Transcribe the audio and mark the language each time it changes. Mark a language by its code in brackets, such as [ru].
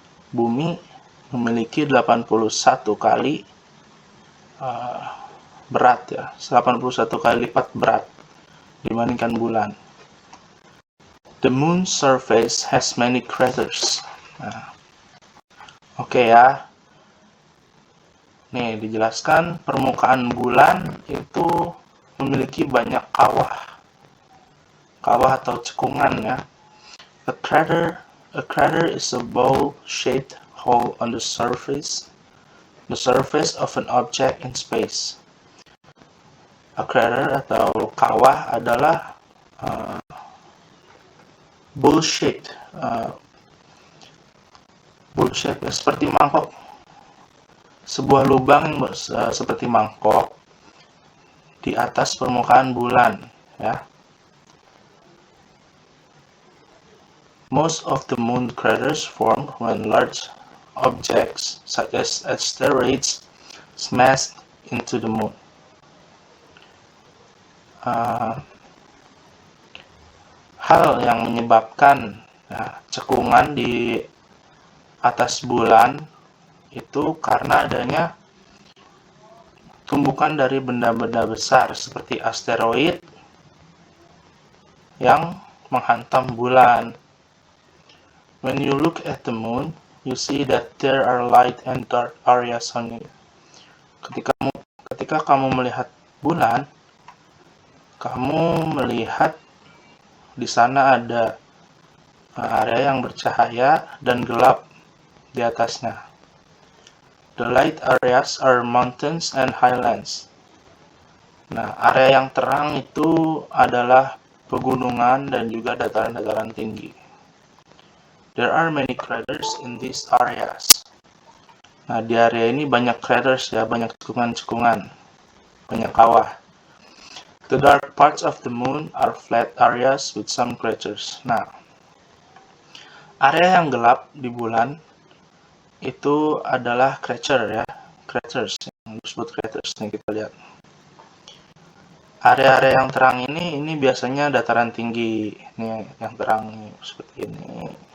[id] Bumi memiliki 81 kali berat, ya, 81 kali lipat berat dibandingkan bulan. [en] The moon's surface has many craters. [id] Nah, oke ya. Nih, dijelaskan permukaan bulan itu memiliki banyak kawah atau cekungan, ya. [en] A crater is a bowl-shaped hole on the surface of an object in space. [id] A crater atau kawah adalah bowl-shaped, seperti mangkok. Sebuah lubang yang seperti mangkok di atas permukaan bulan, ya. [en] Most of the moon craters form when large objects such as asteroids smash into the moon. [id] Hal yang menyebabkan cekungan di atas bulan itu karena adanya tumbukan dari benda-benda besar seperti asteroid yang menghantam bulan. [en] When you look at the moon, you see that there are light and dark areas on it. [id] Ketika kamu melihat bulan, kamu melihat di sana ada area yang bercahaya dan gelap di atasnya. [en] The light areas are mountains and highlands. [id] Nah, area yang terang itu adalah pegunungan dan juga dataran-dataran tinggi. [en] There are many craters in these areas. [id] Nah, di area ini banyak craters ya, banyak cekungan-cekungan, banyak kawah. [en] The dark parts of the moon are flat areas with some craters. [id] Nah, area yang gelap di bulan itu adalah craters yang disebut craters nih, kita lihat. Area-area yang terang ini biasanya dataran tinggi. Ini yang terang nih, seperti ini.